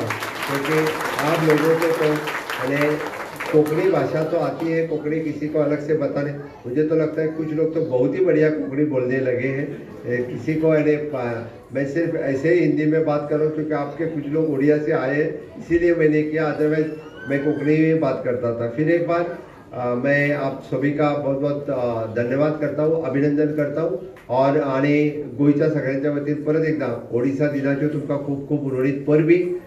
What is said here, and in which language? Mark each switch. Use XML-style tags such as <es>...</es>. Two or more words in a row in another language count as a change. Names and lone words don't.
<hi>क्योंकि आप लोगों को तो यानी कोंकणी भाषा तो आती है, कोंकणी किसी को अलग से बताने, मुझे तो लगता है कुछ लोग तो बहुत ही बढ़िया कोंकणी बोलने लगे हैं। किसी को मैं सिर्फ ऐसे ही हिंदी में बात कर रहा हूँ क्योंकि आपके कुछ लोग उड़िया से आए हैं, इसीलिए मैंने किया, अदरवाइज मैं कोंकणी में बात करता था। फिर एक बार मैं आप सभी का बहुत बहुत धन्यवाद करता हूँ, अभिनंदन करता हूँ।</hi> <kok>और आणि गोयच्या सगळ्यांच्या वतीन परत एकदा ओडिशा दिनाच्यो तुमकां खूब खूब उर्वरित परबी।</kok>